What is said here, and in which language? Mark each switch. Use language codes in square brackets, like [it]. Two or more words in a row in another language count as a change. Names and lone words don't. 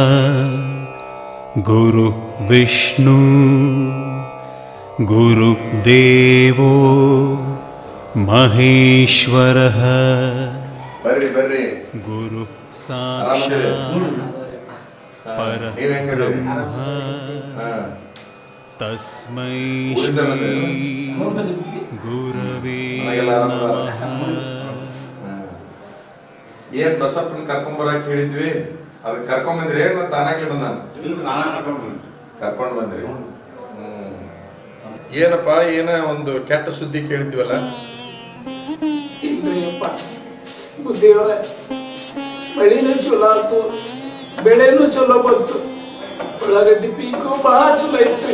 [sa] गुरु विष्णु गुरुदेवो महेश्वरः [kn] ಬರ್ರಿ [sa] गुरु साक्षात् परब्रह्म तस्मै श्री गुरवे नमः. [kn] ಏನ್ ಬಸಪ್ಪನ ಕರ್ಕೊಂಬರಕ್ ಹೇಳಿದ್ವಿ, ಅದ್ ಕರ್ಕೊಂಬಂದ್ರಿ ಏನ್ ಮತ್ತೆ ತಾನಾಗ್ಲಿ ಬಂದ? ಕರ್ಕೊಂಡ್ ಬಂದ್ರಿ. ಏನಪ್ಪ, ಏನ ಒಂದು ಕೆಟ್ಟ ಸುದ್ದಿ ಕೇಳಿದ್ವಲ್ಲ? ಇಲ್ರಿ ಅಪ್ಪ, ಬುದ್ಧಿಯವರ ಮಳಿನೂ ಚಲೋ ಆಯ್ತು, ಬೆಳೆನೂ ಚಲೋ ಬಂತು, ಉಳ್ಳಾಗಡ್ಡಿ ಪೀಕು ಬಹಳ ಚಲೋ ಐತ್ರಿ.